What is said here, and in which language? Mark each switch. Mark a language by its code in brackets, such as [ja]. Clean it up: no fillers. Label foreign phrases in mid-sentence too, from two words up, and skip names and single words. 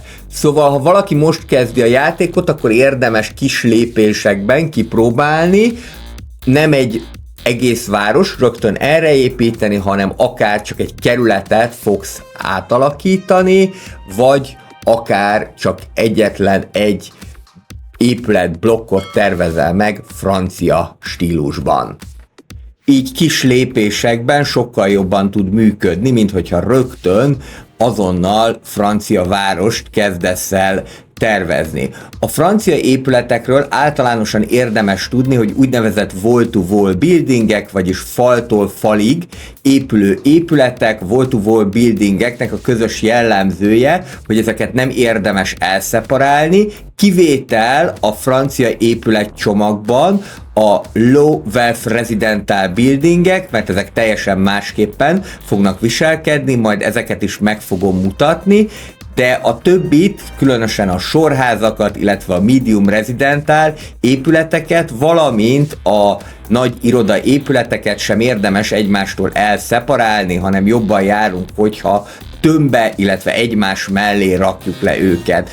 [hu] Szóval, ha valaki most kezdi a játékot, akkor érdemes kis lépésekben kipróbálni, nem egy egész város rögtön erre építeni, hanem akár csak egy kerületet fogsz átalakítani, vagy akár csak egyetlen egy épületblokkot tervezel meg francia stílusban. Így kis lépésekben sokkal jobban tud működni, mint hogyha rögtön azonnal francia várost kezdesz el tervezni. A francia épületekről általánosan érdemes tudni, hogy úgynevezett [en] wall-to-wall buildingek, [hu] vagyis faltól falig épülő épületek, [en] wall-to-wall buildingeknek [hu] a közös jellemzője, hogy ezeket nem érdemes elszeparálni, kivétel a francia épületcsomagban a [en] low wealth residential [hu] buildingek, mert ezek teljesen másképpen fognak viselkedni, majd ezeket is meg fogom mutatni, de a többit, különösen a sorházakat, illetve a [en] medium residential [hu] épületeket, valamint a nagy iroda épületeket sem érdemes egymástól elszeparálni, hanem jobban járunk, hogyha tömbbe, illetve egymás mellé rakjuk le őket.